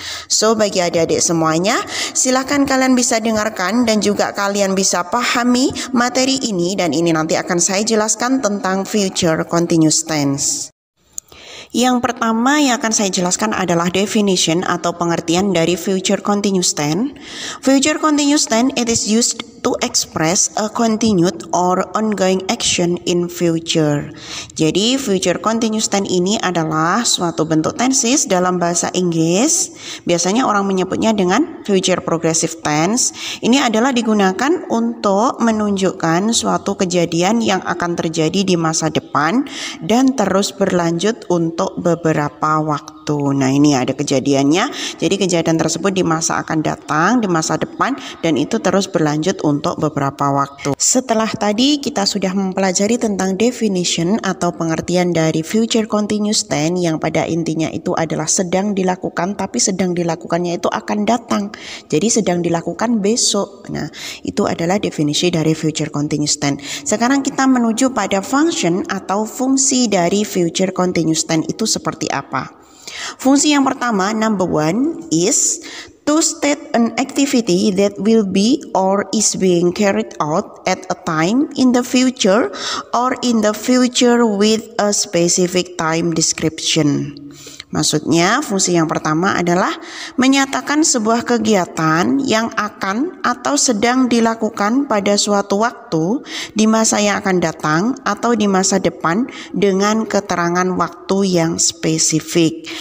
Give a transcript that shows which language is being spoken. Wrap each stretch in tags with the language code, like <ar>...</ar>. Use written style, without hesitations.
<id>So bagi adik-adik semuanya, silahkan kalian bisa dengarkan dan juga kalian bisa pahami materi ini, dan ini nanti akan saya jelaskan tentang future continuous tense. Yang pertama yang akan saya jelaskan adalah definition atau pengertian dari future continuous tense.</id> <en>Future continuous tense, it is used to express a continued or ongoing action in future.</en> <id>Jadi future continuous tense ini adalah suatu bentuk tenses dalam bahasa Inggris. Biasanya orang menyebutnya dengan future progressive tense. Ini adalah digunakan untuk menunjukkan suatu kejadian yang akan terjadi di masa depan dan terus berlanjut untuk beberapa waktu. Nah, ini ada kejadiannya. Jadi kejadian tersebut di masa akan datang, di masa depan, dan itu terus berlanjut untuk beberapa waktu. Setelah tadi kita sudah mempelajari tentang definition atau pengertian dari future continuous tense yang pada intinya itu adalah sedang dilakukan, tapi sedang dilakukannya itu akan datang. Jadi sedang dilakukan besok. Nah, itu adalah definisi dari future continuous tense. Sekarang kita menuju pada function atau fungsi dari future continuous tense itu seperti apa. Fungsi yang pertama,</id> <en>number one, is to state an activity that will be or is being carried out at a time in the future or in the future with a specific time description.</en> <id>Maksudnya, fungsi yang pertama adalah menyatakan sebuah kegiatan yang akan atau sedang dilakukan pada suatu waktu di masa yang akan datang atau di masa depan dengan keterangan waktu yang spesifik.</id>